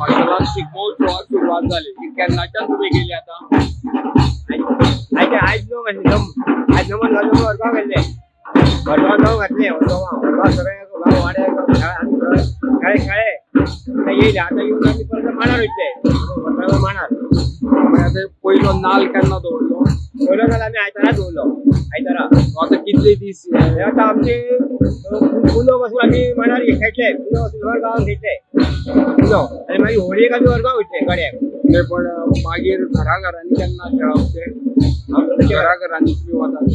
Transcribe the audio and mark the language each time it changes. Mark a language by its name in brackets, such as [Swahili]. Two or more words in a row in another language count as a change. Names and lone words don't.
[Konkani] तुम्हाला शिगमोत्सवात सुरुवात झाली की केन्नाच्यान तुम्ही गेली आता? आज नमन घालून वर्गाव गेले वर्गाव जाऊ घातले वर्गाव सगळे गाव वाड्या शाळे येईल आता येऊन आम्ही परत माणार होते माणार आता पहिलो नाल केन्ना दवरलो? पहिलं नाल आम्ही आयतारा दवरलो आयतारा. आता कितले दीस आता आमचे पुनो पासून आम्ही माणार खेळले पुनो पासून वर्गावान खेळले पुनो आणि मागीर होळयेक आम्ही वर्गाव वयतले गड्याक. नाही पण मागीर घराघरांनी केन्ना खेळप घराघरांनी तुम्ही वतात?